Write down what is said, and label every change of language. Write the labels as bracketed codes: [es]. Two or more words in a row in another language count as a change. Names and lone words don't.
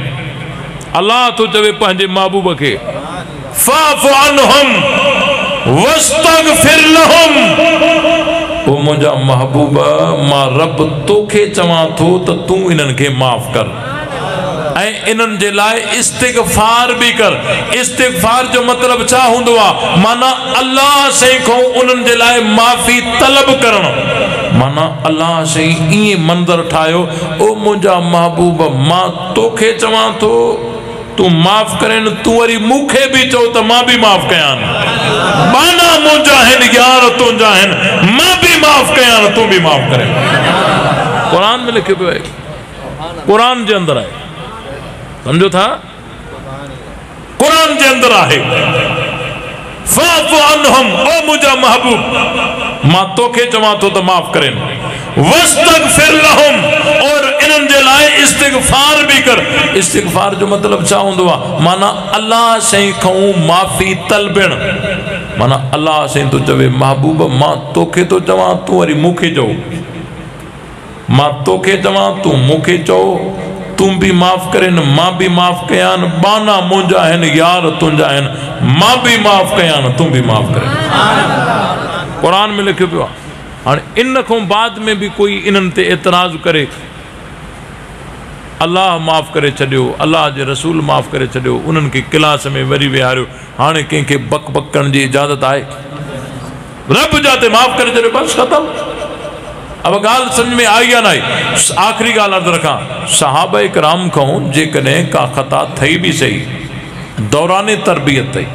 [sd] अलाह तो चवे पंहिंजे महबूब खे, [ar] فاعف عنهم واستغفر لهم, [sd] ओ मुंहिंजा महबूब, मां रब तोखे चवां थो त तूं इन्हनि खे माफ़ कर ऐं इन्हनि जे लाइ इस्तिग़फ़ार भी कर। इस्तिग़फ़ार जो मतलब छा हूंदो आहे? माना अल्लाह साईं खां उन्हनि जे लाइ माफ़ी तलब करणु। माना अल्लाह साईं ईअं मंज़र ठाहियो, ओ मुंहिंजा महबूब, मां तोखे चवां थो तूं माफ़ करें, तूं वरी मूंखे भी चओ त मां भी माफ़ कयां। माना मुंहिंजा आहिनि यार तुंहिंजा आहिनि, मां भी माफ़ कयां, तूं भी माफ़ करें। क़ुरान में लिखियो पियो आहे, क़ुरान जे अंदर आहे, समझो था? क़ुरान जे अंदर आहे, [ar] فاعف عنهم, [sd] ओ मुंहिंजा महबूब, मां तोखे चवां थो त माफ़ करें, [ar] واستغفر لهم, [sd] और इन्हनि जे लाइ इस्तिग़फ़ार भी कर। इस्तिग़फ़ार जो मतलब छा हूंदो आहे? माना अल्लाह साईं खां माफ़ी तलबण। माना अल्लाह साईं तो चवे, महबूब, मां तोखे तो चवां, तूं वरी मूंखे चओ, मां तोखे चवां, तूं मूंखे चओ, तूं भी माफ़ करें, मां भी माफ़ कयां। बाना मुंहिंजा आहिनि यार तुंहिंजा आहिनि, मां भी माफ़ कयां, तूं भी माफ़ करें। क़ुरान में लिखियो पियो आहे। हाणे इन खां बाद में भी कोई इन्हनि ते एतराज़ करे, अल्लाह माफ़ करे छॾियो, अल्लाह जे रसूल माफ़ करे छॾियो, उन्हनि खे क्लास में वरी विहारियो, हाणे कंहिंखे बक बक करण जी इजाज़त आहे? रब जाते माफ़ करे छॾियो, बस ख़तमु। अब ॻाल्हि समझ में आई या न आई? आख़िरी ॻाल्हि अर्ज़ु रखां, सहाबा इकराम खां जेकॾहिं का ख़ता थई भी सही, दौराने तरबियत थई।